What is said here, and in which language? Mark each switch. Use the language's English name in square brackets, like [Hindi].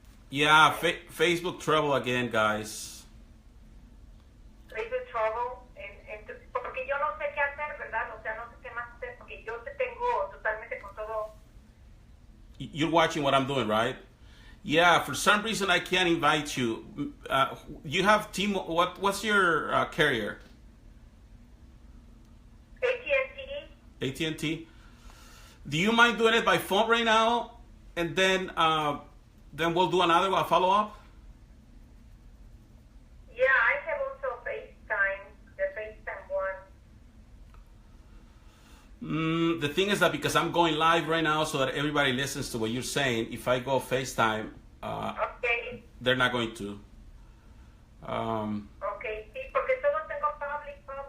[English] Yeah, Facebook trouble again, guys. Facebook trouble. [Spanish] Porque yo no sé qué hacer, ¿verdad? O sea, no sé qué más hacer porque yo te tengo totalmente con todo. [English] You're watching what I'm doing, right? Yeah, for some reason I can't invite you. You have what's your carrier? AT&T. AT&T. Do you mind doing it by phone right now? and then we'll do another one, follow up. Yeah, I have also FaceTime, the FaceTime one. The thing is that because I'm going live right now so that everybody listens to what you're saying, if I go FaceTime, Okay. they're not going to. [Spanish] Okay, sí, porque solo tengo public.